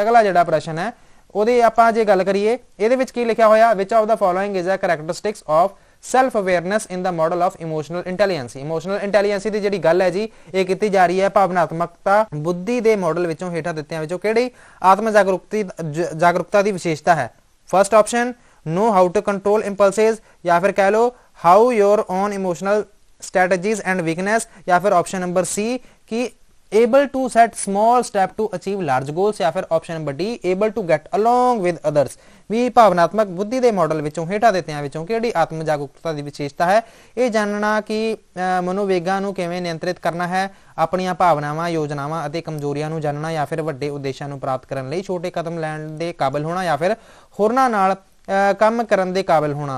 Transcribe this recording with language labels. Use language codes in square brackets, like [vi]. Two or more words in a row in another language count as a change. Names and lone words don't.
[pa] ਅਗਲਾ ਜਿਹੜਾ ਪ੍ਰਸ਼ਨ ਹੈ ਉਹਦੇ ਆਪਾਂ ਜੇ ਗੱਲ ਕਰੀਏ ਇਹਦੇ ਵਿੱਚ ਕੀ ਲਿਖਿਆ ਹੋਇਆ? [en] which of the following is a characteristics of self awareness in the model of emotional intelligency. emotional intelligency [pa] ਦੀ ਜਿਹੜੀ ਗੱਲ ਹੈ ਜੀ ਇਹ ਕੀਤੀ ਜਾ ਰਹੀ ਹੈ ਭਾਵਨਾਤਮਕਤਾ ਬੁੱਧੀ ਦੇ ਮਾਡਲ ਵਿੱਚੋਂ ਹੇਠਾਂ ਦਿੱਤਿਆਂ ਵਿੱਚੋਂ ਕਿਹੜੀ ਆਤਮ ਜਾਗਰੂਕਤਾ ਦੀ ਵਿਸ਼ੇਸ਼ਤਾ ਹੈ? [en] first option know how to control impulses [pa] ਜਾਂ ਫਿਰ ਕਹਿ ਲਓ [en] how your own emotional strategies and weakness [pa] ਜਾਂ ਫਿਰ [en] option number C ਕਿ able to set small step to achieve large goals [pa] ਜਾਂ ਫਿਰ [en] option number D able to get along with others। [pa] ਵੀ ਭਾਵਨਾਤਮਕ ਬੁੱਧੀ ਦੇ ਮਾਡਲ ਵਿੱਚੋਂ ਹੇਠਾਂ ਦਿੱਤਿਆਂ ਵਿੱਚੋਂ ਕਿਹੜੀ ਆਤਮ ਜਾਗਰੂਕਤਾ ਦੀ ਵਿਸ਼ੇਸ਼ਤਾ ਹੈ? ਇਹ ਜਾਣਨਾ ਕਿ ਮਨੋਵੇਗਾਂ ਨੂੰ ਕਿਵੇਂ ਨਿਯੰਤਰਿਤ ਕਰਨਾ ਹੈ, ਆਪਣੀਆਂ ਭਾਵਨਾਵਾਂ ਯੋਜਨਾਵਾਂ ਅਤੇ ਕਮਜ਼ੋਰੀਆਂ ਨੂੰ ਜਾਣਨਾ ਜਾਂ ਫਿਰ ਵੱਡੇ ਉਦੇਸ਼ਾਂ ਨੂੰ ਪ੍ਰਾਪਤ ਕਰਨ ਲਈ ਛੋਟੇ ਕਦਮ ਲੈਣ ਦੇ ਕਾਬਿਲ ਹੋਣਾ ਜਾਂ ਫਿਰ ਹੋਰਨਾਂ ਨਾਲ ਕੰਮ ਕਰਨ ਦੇ ਕਾਬਿਲ ਹੋਣਾ।